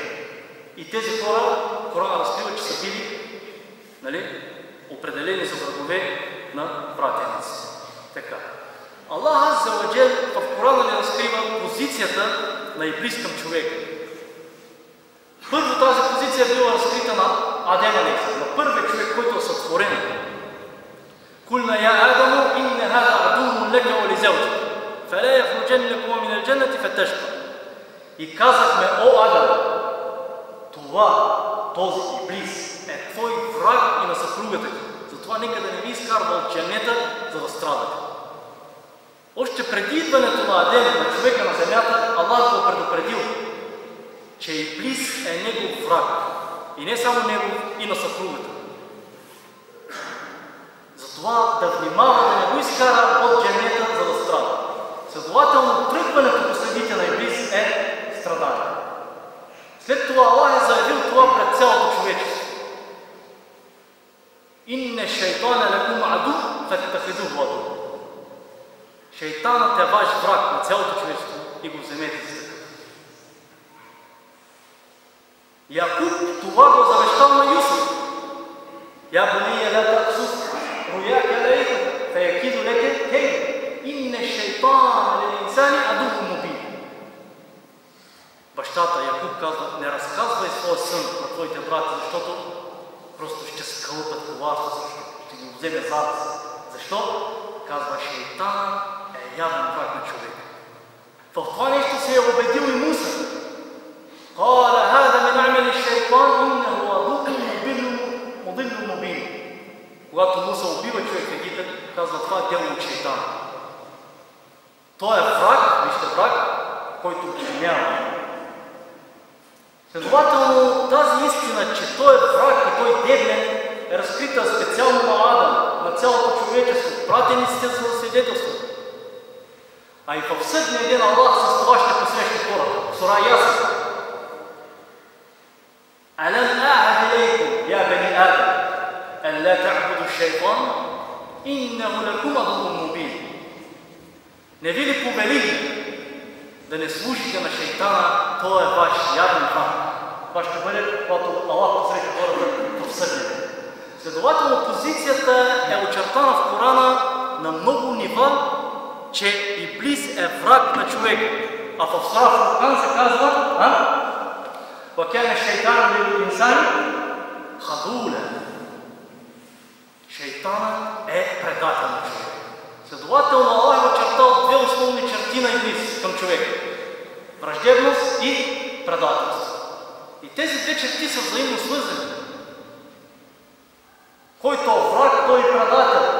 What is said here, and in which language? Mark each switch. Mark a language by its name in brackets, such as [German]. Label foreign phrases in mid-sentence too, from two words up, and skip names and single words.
[Bulgarian] И тези хора, Корана разкрива, че са били определени за врагове на пратеници. Така. Аллах [Arabic] عز وجل [Bulgarian] в Корана ни разкрива позицията на Иблис към човека. Първо тази позиция е била разкрита на Адем алейхиссалам, на първият човек, който е сътворен. [Arabic] فقلنا يا آدم إن هذا عدو لك ولزوجك فلا يخرجنكما من الجنة فتشقى. [Bulgarian] И казахме: „О Адам, този Иблис е твой враг и на съпругата ти. Затова нека да не ви изкарва от джанета, за да страдате.“ Още преди идването на Адем, на човека на земята, Аллах го предупредил, че Иблис е негов враг. И не само негов, и на съпругата. Затова да внимава да не го изкара от джанета, за да страда. Следователно, тръгването по следите на Иблис е страдание. След това Аллах е заявил това пред цялото човечество. [Arabic] إن الشيطان لكم عدو فاتخذوه عدوا. [Bulgarian] Шейтанът е ваш враг на цялото човечество и го вземете за такъв. Якуб това го завещал на Юсуф. [Arabic] يا بني لا تقصص رؤياك على فيكيدوا لك كيدا. إن الشيطان للإنسان عدو مبين. [Bulgarian] Бащата Якуб казва: „Не разказвай своя сън на твоите брати, защото просто ще скълпят колата, ще ги вземе зад. Защо?“ Казва: „Шейтана е явен враг на човека.“ В това нещо се е убедил и Муса. [Arabic] „قال هذا من عمل الشيطان إنه عدو مضل مبين.“ [Bulgarian] Когато Муса убива човек в Египет, казва: „Това е дело от шейтана.“ Той е враг, вижте, враг, който няма. Следователно, тази истина, че той е враг и той дебнен, е разкрита специално на Адам, на цялото човечество. Пратениците са свидетелства. А и в съдния ден Аллах с това ще посреща хората. [Arabic] Сура Ясин: „ألم أعهد إليكم يا بني آدم أن لا تعبدوا الشيطان, إنه لكم عدو مبين.“ [Bulgarian] Не ви ли повелих да не служите на шейтана, той е ваш явен враг. Това ще бъде, когато Аллах посреща хората в съдния ден. Следователно, позицията е очертана в Корана на много нива, че Иблис е враг на човека. А в сура Фуркан се казва: [Arabic] „وكان الشيطان للإنسان خذولا.“ [Bulgarian] Шейтана е предател на човека. Следователно, Аллах е очертал две основни черти на Иблис към човека. Враждебност и предателство. И тези две черти са взаимно свързани. Който е враг, той е предател.